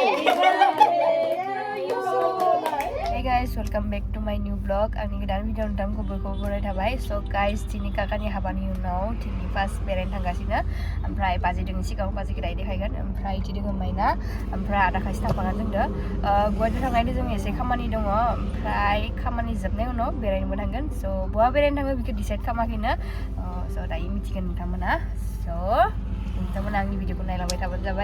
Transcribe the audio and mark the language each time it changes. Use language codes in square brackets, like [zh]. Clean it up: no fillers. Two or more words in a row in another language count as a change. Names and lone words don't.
[en] Hey guys, welcome back to my new vlog. [brx] Ani godan video nontonखौ बयखौबो बरायनाय थाबाय. [en] So guys, [brx] दिनै काकानि हाबानि उनाव दिनै फार्स्ट बेरायनो थांगासिनो. ओमफ्राय बाजै दों सिगाङाव बाजैखौ दायो देखायगोन. ओमफ्राय इदि दोङो माइना. ओमफ्राय आदा खायसे थांफागोन जोंदो. गुवाहाटियाव थांनायनि जों एसे खामानि दङ. ओमफ्राय खामानि जोबनाय उनाव बेरायनोबो थांगोन. So बहा बेरायनो थाङो बेखौ डिसाइड खालामाखैनो. So दायो मिथिगोन नोंथांमोना. So नोंथांमोना आंनि भिडिअखौ नायलांबाय थाबानो जाबाय.